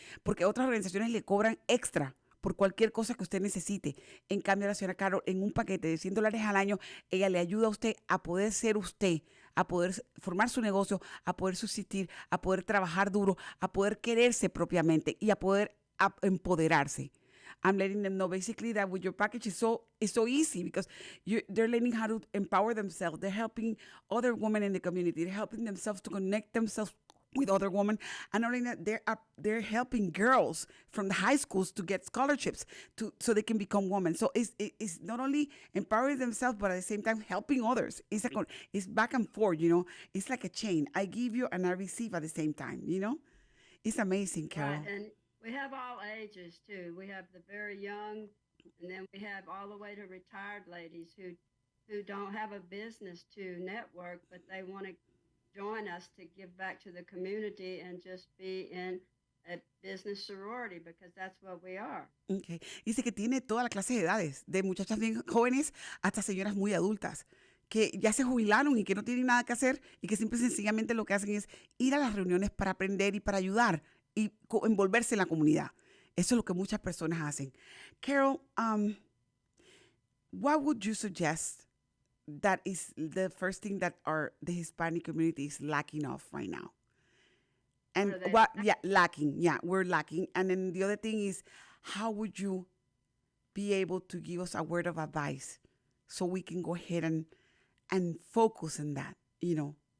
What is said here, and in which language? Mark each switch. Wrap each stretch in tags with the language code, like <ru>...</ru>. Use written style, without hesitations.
<es>Porque otras organizaciones le cobran extra por cualquier cosa que usted necesite. En cambio, la señora Carol, en un paquete de $100 al año, ella le ayuda a usted a poder ser usted, a poder formar su negocio, a poder subsistir, a poder trabajar duro, a poder quererse propiamente y a poder empoderarse.</es> <en>I'm letting them know basically that with your package is so easy because they're learning how to empower themselves. They're helping other women in the community. They're helping themselves to connect themselves with other women. And not only that, they're helping girls from the high schools to get scholarships so they can become women. So it's not only empowering themselves, but at the same time helping others. It's back and forth, It's like a chain. I give you and I receive at the same time, It's amazing, Carol. Right, and we have all ages too. We have the very young, and then we have all the way to retired ladies who don't have a business to network, but they want to join us to give back to the community and just be in a business sorority because that's what we are. Okay.</en> <es>Dice que tiene toda la clase de edades, de muchachas bien jóvenes hasta señoras muy adultas, que ya se jubilaron y que no tienen nada que hacer y que simple y sencillamente lo que hacen es ir a las reuniones para aprender y para ayudar y envolverse en la comunidad. Eso es lo que muchas personas hacen.</es> <en>Carol, what would you suggest that is the first thing that the Hispanic community is lacking of right now? And lacking. Yeah, we're lacking. And then the other thing is, how would you be able to give us a word of advice so we can go ahead and focus on that, you know?</en>